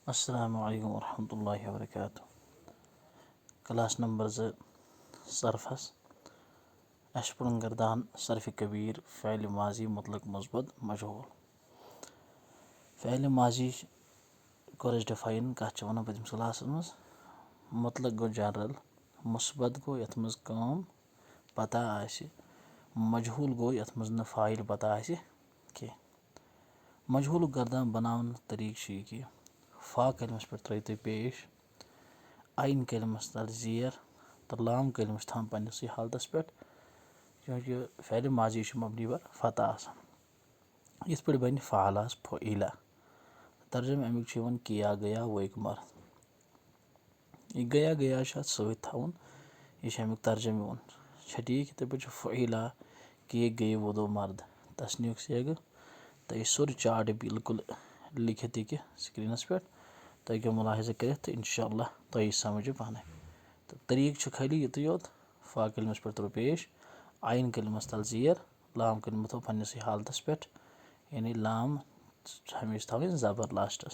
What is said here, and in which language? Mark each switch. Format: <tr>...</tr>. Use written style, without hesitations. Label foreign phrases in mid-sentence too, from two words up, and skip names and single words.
<ar>السلام علیکم ورحمۃ اللہ وبرکاتہ.</ar> <ks>کلاس نمبر 2 صرفس اَسہِ پوٚرُن گردان صرفِ کبیٖر فعلِ ماضی مطلق مثبت مجہوٗل. فعلِ ماضی کوٚر اَسہِ ڈِفاین کَتھ چھِ وَنان پٔتمِس کلاسَس منٛز. مطلق گوٚو جنرل، مثبت گوٚو یَتھ منٛز کٲم پتہ آسہِ، مجہوٗل گوٚو یَتھ منٛز نہٕ فاعل پتہ آسہِ کینٛہہ. مجہوٗلُک گردان بناونُک طریٖقہٕ چھُ یہِ کہِ فا کلمس پٮ۪ٹھ ترٲیِو تُہۍ پیش، عین کلمس تل زیر تہٕ لام کلمہٕ چھِ تھاوان پنٛنِسٕے حالتس پٮ۪ٹھ چوٗنٛکہِ فعلِ ماضی چھُ مبنی بر فتح آسان. یِتھ پٲٹھۍ بنہِ فعلاس فعیلا. ترجمہٕ امیُک چھُ یِوان</ks> <ur>کیا گیا وہ ایک مرد.</ur> <ks>یہِ</ks> <ur>گیا گیا</ur> <ks>چھُ اتھ سۭتۍ تھاوُن، یہِ چھُ امیُک ترجمہٕ یِوان. چھا ٹھیٖک؟ یِتھٕے پٲٹھۍ چھُ فعیلا کہ</ks> <ur>گٔے وہ دو مرد</ur> <ks>تسنیُک سیگہٕ. تہٕ یہِ سورُے چاٹ بالکُل لیکھِتھ یہِ کہِ سکریٖنس پٮ۪ٹھ تُہۍ ہیٚکِو مُلاحظہٕ کٔرِتھ تہٕ</ks> <ar>اِنشاء اللہ</ar> <ks>تۄہہِ سمجھ پانے. تہٕ طریٖقہٕ چھُ خٲلی یُتُے یوت: فا کلمس پٮ۪ٹھ ترٛوو پیش، عین کلمس تل زیر، لام کلمہٕ تھوٚو پنٛنِسٕے حالتس پٮ۪ٹھ، یعنی لام ہمیشہِ تھاوٕنۍ زبر لاسٹس.</ks>